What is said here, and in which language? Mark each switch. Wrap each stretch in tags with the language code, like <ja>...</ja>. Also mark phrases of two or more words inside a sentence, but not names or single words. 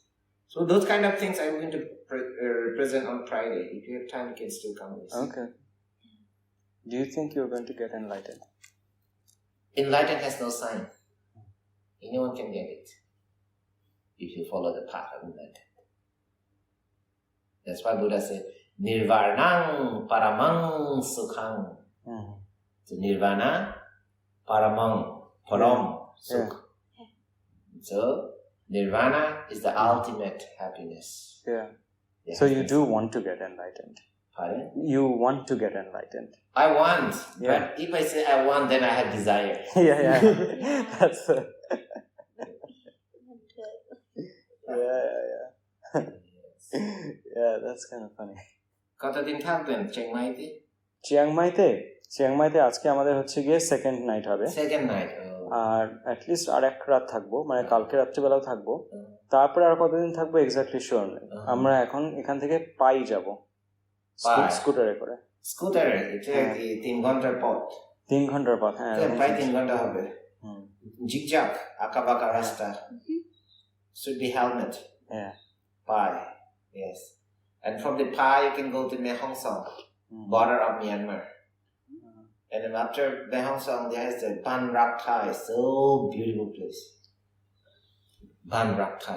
<en>So those kind of things I'm going to present on Friday. If you have time, you can still come and see. Okay. Do you think you're going to get enlightened? Enlightened has no sign. Anyone can get it if you follow the path of enlightenment. That's why Buddha said,</en> <pi>Nirvanang paramang sukhang. So Nirvana, paramang, param, sukh.</pi> <en>So Nirvana is the ultimate happiness. Yeah. So you do want to get enlightened. Pardon? You want to get enlightened. I want. Yeah. But if I say I want, then I have desire. Yeah. That's yeah, that's kind of funny.</en> <bn>কতদিন থাকবেন চিংমাইতে? চিয়াংমাইতে আজকে আমাদের হচ্ছে গিয়ে</bn> <en>second night</en> <bn>হবে।</bn> <en>second night.</en> <bn>আর অ্যাটলিস্ট আর এক রাত থাকবো, মানে কালকে রাত্রিবেলাও থাকবো। তারপরে আর কতদিন থাকবো</bn> <en>exactly sure</en> <bn>নেই। আমরা এখন এখান থেকে পাই যাবো স্কুটারে করে। স্কুটারে? এটা 3 ঘন্টার পথ। 3 ঘন্টার পথ, হ্যাঁ প্রায় 3 ঘন্টা হবে। জিগজাগ আঁকা বাঁকা রাস্তা।</bn> <en>Should be helmet. Yeah. Pai. Yes. And from the Pai you can go to Mae Hong Son, border of Myanmar. And then after Mae Hong Son there is the Ban Rak Thai, so beautiful place. Ban Rak Thai.</en>